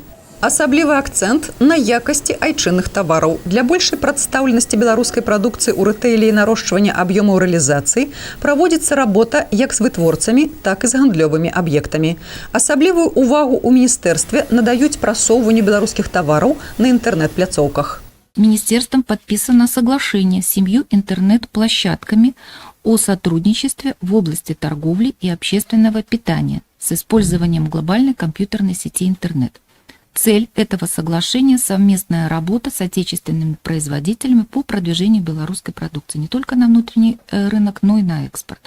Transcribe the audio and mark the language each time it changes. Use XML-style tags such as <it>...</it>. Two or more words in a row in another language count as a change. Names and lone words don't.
<be>Асаблівы акцэнт на якасці айчынных тавараў. Для большай прадстаўленасці беларускай прадукцыі ў рэтэйле і нарошчвання аб'ёмаў рэалізацыі праводзіцца работа як з вытворцамі, так і з гандлёвымі аб'ектамі. Асаблівую увагу ў міністэрстве надаюць прасоўванню беларускіх тавараў на інтэрнэт-пляцоўках.</be> <ru>Министерством подписано соглашение с 7 интернет-площадками о сотрудничестве в области торговли и общественного питания с использованием глобальной компьютерной сети интернет. Цель этого соглашения – совместная работа с отечественными производителями по продвижению белорусской продукции не только на внутренний рынок, но и на экспорт.</ru>